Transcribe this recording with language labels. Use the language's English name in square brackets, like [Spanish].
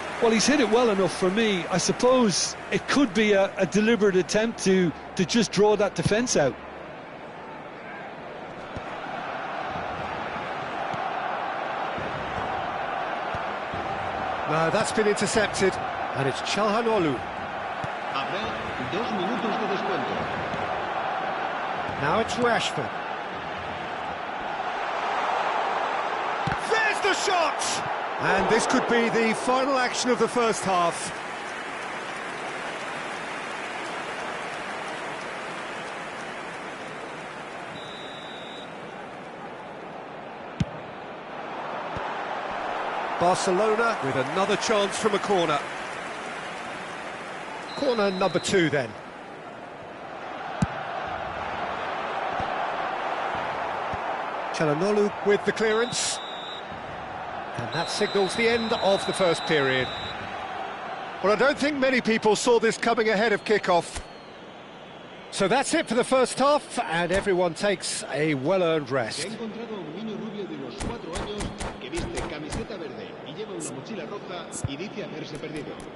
[English] Well, he's hit it well enough for me. I suppose it could be a deliberate attempt to just draw that defence out. No, that's been intercepted. And it's Çalhanoğlu. [Spanish] Habrá 2 minutos de descuento. [English] Now it's Rashford. There's the shot! And this could be the final action of the first half. Barcelona with another chance from a corner. Corner number 2 then. Çalhanoğlu with the clearance. And that signals the end of the first period. Well, I don't think many people saw this coming ahead of kickoff. So that's it for the first half, and everyone takes a well-earned rest. [Spanish] Se ha encontrado a un niño rubio de unos 4 años que viste camiseta verde y lleva una mochila roja y dice haberse perdido.